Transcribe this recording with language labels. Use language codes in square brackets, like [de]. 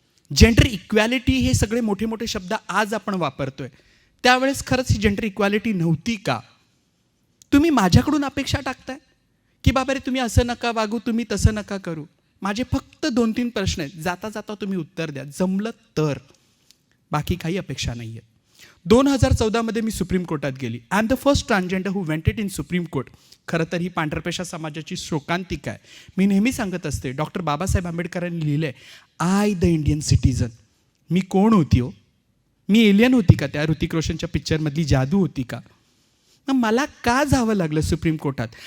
[mr] Gender equality हे सगळे मोठे मोठे शब्द आज आपण वापरतोय, त्यावेळेस खरंच ही जेंडर इक्वॅलिटी नव्हती का? तुम्ही माझ्याकडून अपेक्षा टाकताय की बाबा रे तुम्ही असं नका वागू, तुम्ही तसं नका करू. माझे फक्त 2-3 प्रश्न आहेत, जाता जाता तुम्ही उत्तर द्या, जमलं तर. बाकी काही अपेक्षा नाही आहेत. 2014 मी सुप्रीम कोर्टात गेली. [en] I am the first transgender who wanted in Supreme Court. [mr] खरं तर ही पांढरपेशा समाजाची शोकांतिका आहे. मी नेहमी सांगत असते, डॉक्टर बाबासाहेब आंबेडकरांनी लिहिलं आहे, [en] I the Indian citizen. [mr] मी कोण होती हो? मी एलियन होती का? त्या ऋतिक रोशनच्या पिक्चरमधली जादू होती का? मग मला का जावं लागलं सुप्रीम कोर्टात?